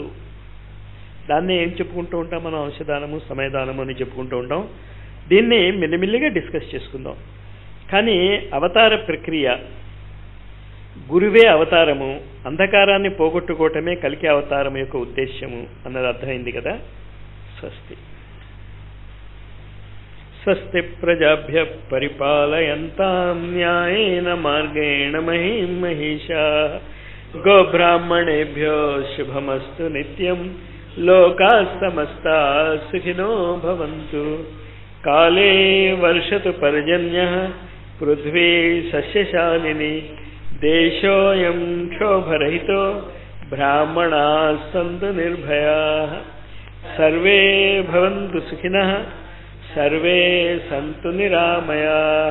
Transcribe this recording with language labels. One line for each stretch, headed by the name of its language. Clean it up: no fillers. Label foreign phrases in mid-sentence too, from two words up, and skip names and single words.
Telugu: దాన్నే ఏం చెప్పుకుంటూ ఉంటాం మనం? అంశదానము, సమయదానము అని చెప్పుకుంటూ ఉంటాం. దీన్ని మెల్లిమెల్లిగా డిస్కస్ చేసుకుందాం. కానీ అవతార ప్రక్రియ, గురువే అవతారము, అంధకారాన్ని పోగొట్టుకోవటమే కల్కి అవతారం యొక్క ఉద్దేశ్యము అన్నది అర్థమైంది కదా.
Sanskrit: స్వస్తి. స్వస్తి ప్రజాభ్య పరిపాలయంతాం న్యాయేన మార్గేణ మహిం మహిషాః. గోబ్రాహ్మణేభ్యో శుభమస్తు నిత్యం. లోకాః సమస్తాః సుఖినో భవంతు. కాలే వర్షతు పర్జన్యః పృథ్వీ సస్యశాలిని. దేశోऽयं క్షోభరహితో బ్రాహ్మణాः సంతు నిర్భయాः. సర్వే భవంతు సుఖినః, సర్వే సంతు నిరామయాః.